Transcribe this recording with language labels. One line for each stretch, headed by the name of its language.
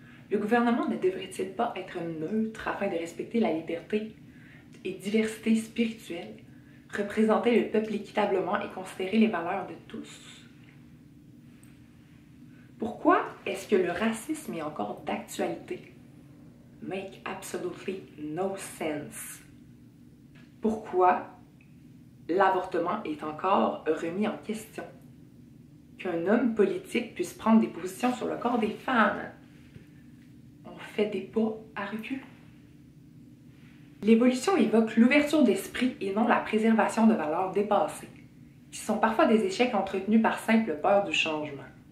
French: Le gouvernement ne devrait-il pas être neutre afin de respecter la liberté et diversité spirituelle, représenter le peuple équitablement et considérer les valeurs de tous? Pourquoi est-ce que le racisme est encore d'actualité?
English: Make absolutely no sense.
French: Pourquoi l'avortement est encore remis en question? Qu'un homme politique puisse prendre des positions sur le corps des femmes. On fait des pas à recul. L'évolution évoque l'ouverture d'esprit et non la préservation de valeurs dépassées, qui sont parfois des échecs entretenus par simple peur du changement.